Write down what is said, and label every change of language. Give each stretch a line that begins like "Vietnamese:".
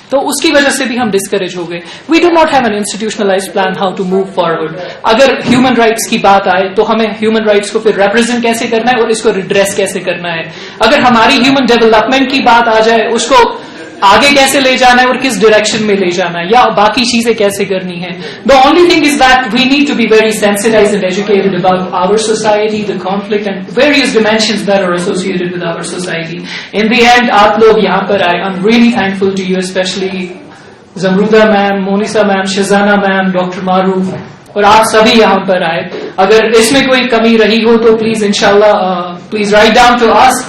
Urdu: تو اس کی وجہ سے بھی ہم ڈسکریج ہو گئے.
English: We do not have an institutionalized plan how to move forward.
Urdu: اگر ہیومن رائٹس کی بات آئے تو ہمیں ہیومن رائٹس کو پھر ریپرزینٹ کیسے کرنا ہے اور اس کو ریڈریس کیسے کرنا ہے. اگر ہماری ہیومن ڈیولپمنٹ کی بات آ جائے اس کو آگے کیسے لے جانا ہے اور کس ڈائریکشن میں لے جانا ہے, یا باقی چیزیں کیسے کرنی ہے.
English: The only thing is that we need to be very sensitized and educated about our society, the conflict and various dimensions that are associated with our society. In the end,
Urdu: آپ لوگ یہاں پر آئے.
English: I'm really thankful to you, especially
Urdu: زمرودہ ma'am, مونیسا ma'am, شزانہ ma'am, doctor معروف, اور آپ سبھی یہاں پر آئے. اگر اس میں کوئی کمی رہی ہو تو پلیز انشاءاللہ
English: Please write down to us.